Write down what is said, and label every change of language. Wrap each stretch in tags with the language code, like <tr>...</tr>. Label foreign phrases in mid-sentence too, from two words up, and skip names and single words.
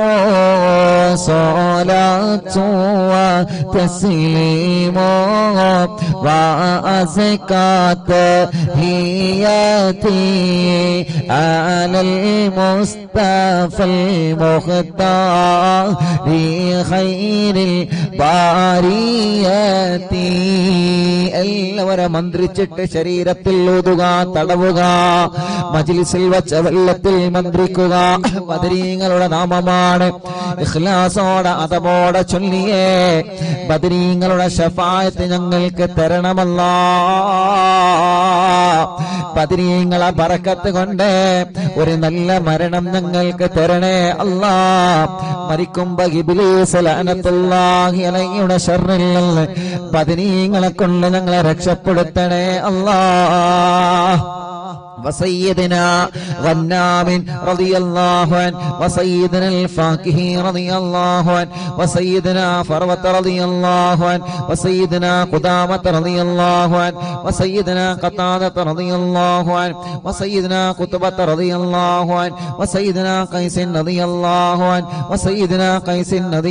<ar>صلاة وتسليم وأزكى تحياتي على المصطفى المختار خير البريات</ar> <ml>എല്ലാവരും മന്ത്രിച്ചിട്ട് ശരീരത്തിൽ ഊതുക, തടവുക, മജ്ലിസിൽ വച്ച വെള്ളത്തിൽ മന്ത്രിക്കുക. ബദരീങ്ങളുടെ നാമമാണ്. ഇഖ്ലാസോടെ അതബോടെ ചൊല്ലിയേ ബദരീങ്ങളുടെ ശഫാഅത്ത് ഞങ്ങൾക്ക് തരണമല്ലാ. ബദരീങ്ങളെ ബറക്കത്ത് കൊണ്ട് ഒരു നല്ല മരണം ഞങ്ങൾക്ക് തരണേ അല്ലാ. മരിക്കുമ്പോ ഇബ്ലീസ്</ml> <ar>لعنة الله عليه</ar> <ml>ശർറിൽ നിന്ന് ബദരീങ്ങളെ കൊണ്ട് ഞങ്ങളെ രക്ഷപ്പെടുത്തണേ അല്ലാ.</ml> <ar>وسيدنا غنام رضي الله عنه وسيدنا الفاكهي رضي الله عنه وسيدنا فروة رضي الله عنه وسيدنا قدامة رضي الله عنه وسيدنا قتادة رضي الله عنه وسيدنا قطبة رضي الله عنه وسيدنا قيس رضي الله عنه وسيدنا قيس رضي</ar>